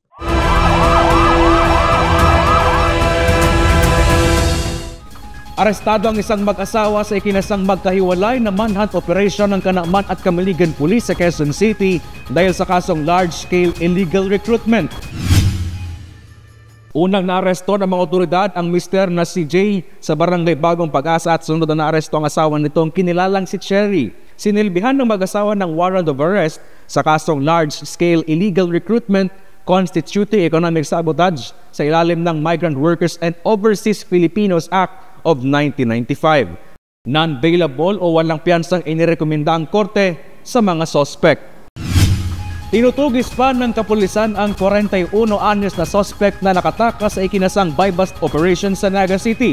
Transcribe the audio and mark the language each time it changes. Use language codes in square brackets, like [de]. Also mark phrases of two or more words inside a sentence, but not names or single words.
[tl] Arestado ang isang mag-asawa sa ikinasang magkahiwalay na manhunt operation ng Kanaman at Camiligan Police sa Quezon City dahil sa kasong [en] large-scale illegal recruitment. [tl] Unang naaresto ng mga otoridad ang mister na si Jay sa barangay Bagong Pag-asa at sunod na naaresto ang asawa nitong kinilalang si Cherry. Sinilbihan ng mag-asawa ng [en] warrant of arrest [tl] sa kasong [en] large-scale illegal recruitment constituting economic sabotage [tl] sa ilalim ng Migrant Workers and Overseas Filipinos Act of 1995. Non-bailable o walang piyansang inirekomenda ang korte sa mga sospek. Tinutugis pa ng kapulisan ang 41 anyos na suspect na nakatakas sa ikinasang [en] buy-bust operation [tl] sa Naga City.